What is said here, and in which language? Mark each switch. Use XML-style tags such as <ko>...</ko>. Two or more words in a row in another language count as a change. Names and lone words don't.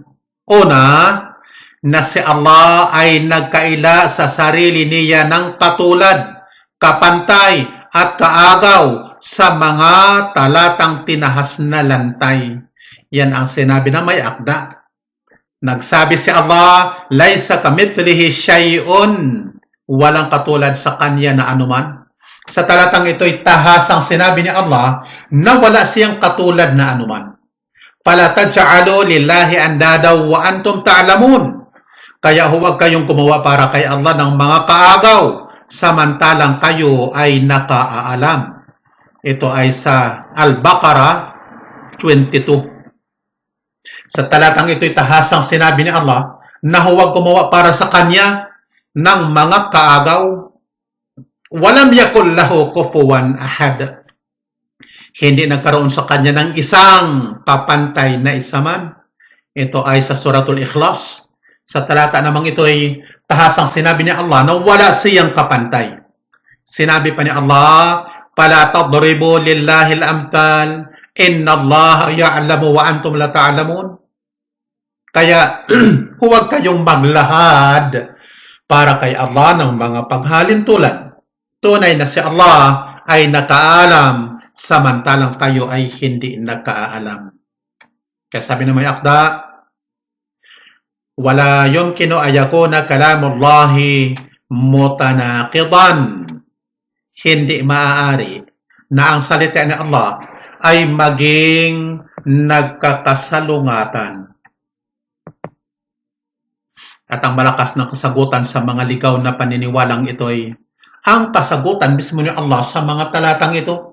<tl>Una, na si Allah ay nagkaila sa sarili niya ng katulad, kapantay, at kaagaw sa mga talatang tinahas na lantay. Yan ang sinabi ng may akda. Nagsabi si Allah,</tl> <ar>ليس كمثله شيء,</ar> <tl>walang katulad sa kanya na anuman. Sa talatang ito'y tahasang sinabi ni Allah na wala siyang katulad na anuman.</tl> <ar>فلا تجعلوا لله أندادا وأنتم تعلمون.</ar> <tl>Kaya huwag kayong gumawa para kay Allah ng mga kaagaw, samantalang kayo ay nakaalam. Ito ay sa Al-Baqarah 22. Sa talatang ito'y tahasang sinabi ni Allah na huwag gumawa para sa Kanya ng mga kaagaw.</tl> <ar>ولم يكن له كفوا أحد.</ar> <tl>Hindi nagkaroon sa Kanya ng isang kapantay na isa man. Ito ay sa Suratul Ikhlas. Sa talata namang ito ay tahasang sinabi ni Allah na wala siyang kapantay. Sinabi pa ni Allah,</tl> <ar>"فلا تضربوا لله الأمثال إن الله يعلم وأنتم لا تعلمون."</ar> <tl>Kaya huwag kayong maglahad para kay Allah ng mga paghalintulad. Tunay na si Allah ay nakaalam, samantalang tayo ay hindi nakaalam. Kaya sabi na may akda,</tl> <ar>ولا يمكن أن يكون كلام الله متناقضا.</ar> <tl>Hindi maaari na ang salita ni Allah ay maging nagkakasalungatan. At ang malakas na kasagutan sa mga ligaw na paniniwalang ito ay ang kasagutan mismo ni Allah sa mga talatang ito.</tl>